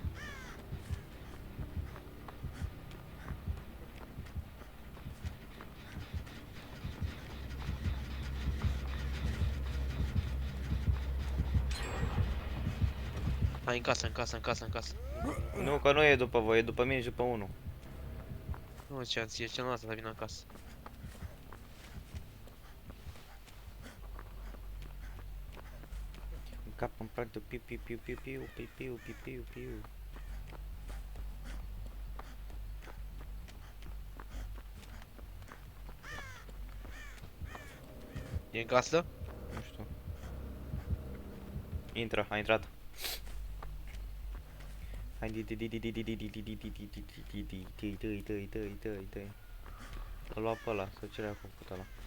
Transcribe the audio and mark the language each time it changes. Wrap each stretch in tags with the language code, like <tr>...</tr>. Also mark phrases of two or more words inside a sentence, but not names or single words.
<ro>Hai în casă, în casă, în casă, în casă. Nu, că nu e după voi, e după mine și după unul. Nu, ce-am zis, celălalt să vină în casă. În cap îmi prag de piu piu piu piu piu piu piu piu piu piu. E în casă? Nu știu. Intră, a intrat. Hai di di di di di di di di di di di di di di di di di. L-a luat pe ăla, să ce le-a făcut ăla.</ro>